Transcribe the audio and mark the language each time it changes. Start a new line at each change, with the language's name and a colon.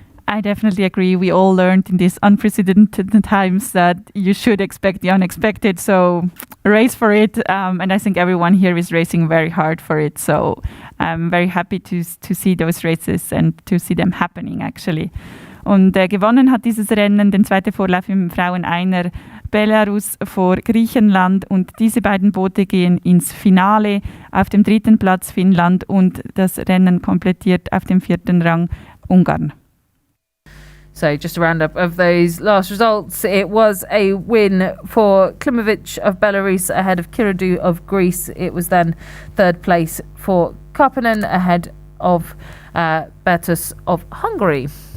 English: I definitely agree. We all learned in these unprecedented times that you should expect the unexpected. So race for it. And I think everyone here is racing very hard for it. So I'm very happy to see those races and to see them happening actually.
German: Und gewonnen hat dieses Rennen den zweiten Vorlauf im Frauen-Einer Belarus vor Griechenland. Und diese beiden Boote gehen ins Finale. Auf dem 3. Platz Finnland und das Rennen komplettiert auf dem 4. Rang Ungarn.
English: So just a roundup of those last results. It was a win for Klimovic of Belarus ahead of Kiradu of Greece. It was then 3rd place for Karppinen ahead of Bertus of Hungary.